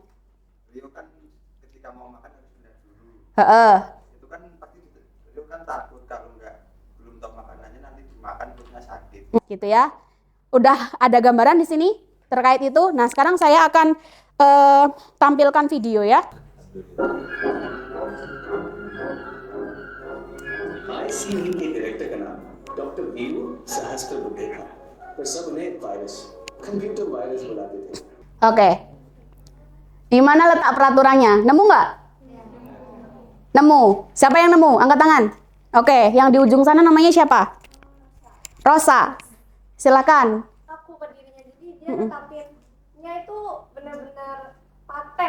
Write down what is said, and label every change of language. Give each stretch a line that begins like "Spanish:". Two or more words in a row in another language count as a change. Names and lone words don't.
Indonesian: Rio kan ketika mau makan harus benar dulu. Itu kan pasti Rio kan takut kalau belum tahu makanannya nanti dimakan perutnya sakit. Gitu ya. Udah ada gambaran di sini terkait itu. Nah, sekarang saya akan tampilkan video ya.
Hindi: आईसीयू के डायरेक्टर का नाम डॉक्टर वीरू सहस्त्र बुद्धे था, पर सब उन्हें वायरस कंप्यूटर वायरस बुलाते थे।
Indonesian: Oke. Di mana letak peraturannya? Nemu nggak? Nemu. Siapa yang nemu? Angkat tangan. Oke, yang di ujung sana namanya siapa? Rosa. Silakan. Aku berdirinya, jadi dia netapinnya itu benar-benar paten.